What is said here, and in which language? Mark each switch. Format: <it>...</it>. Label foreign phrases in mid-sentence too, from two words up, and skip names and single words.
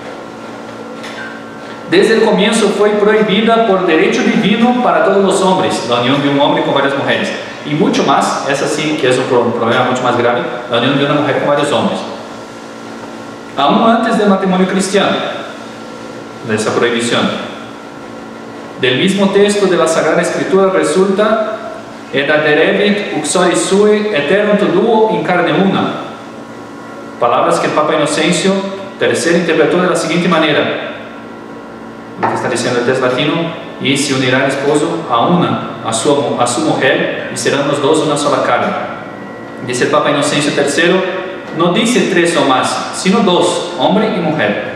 <es>Desde el comienzo fue prohibida por derecho divino para todos los hombres la unión de un hombre con varias mujeres. Y mucho más, es así que es un problema mucho más grave, la unión de una mujer con varios hombres. Aún antes del matrimonio cristiano, de esa prohibición. Del mismo texto de la Sagrada Escritura resulta:</es> <la>et aderevit uxori sui eterno duo in carne una.</la> <es>Palabras que el Papa Inocencio III interpretó de la siguiente manera. Lo que está diciendo el texto latino: y se unirá el esposo a su mujer, y serán los dos una sola carne. Dice el Papa Inocencio III, no dice 3 o más, sino 2, hombre y mujer.</es>